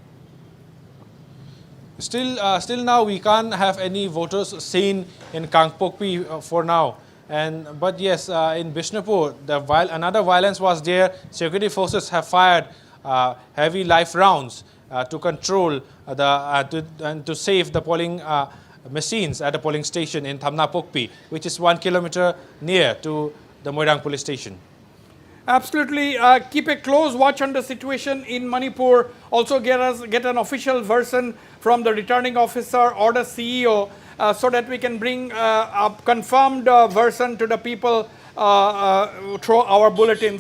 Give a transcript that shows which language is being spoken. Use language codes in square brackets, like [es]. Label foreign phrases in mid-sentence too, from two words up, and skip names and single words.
[en] Still now we can't have any voters seen in Kangpokpi for now. But yes, in Bishnupur, another violence was there. Security forces have fired heavy live rounds to control and to save the polling machines at the polling station in Thamna Pokpi, which is 1 kilometer near to the Moirang police station. Absolutely. Keep a close watch on the situation in Manipur. Also get an official version from the returning officer or the CEO so that we can bring a confirmed version to the people through our bulletins.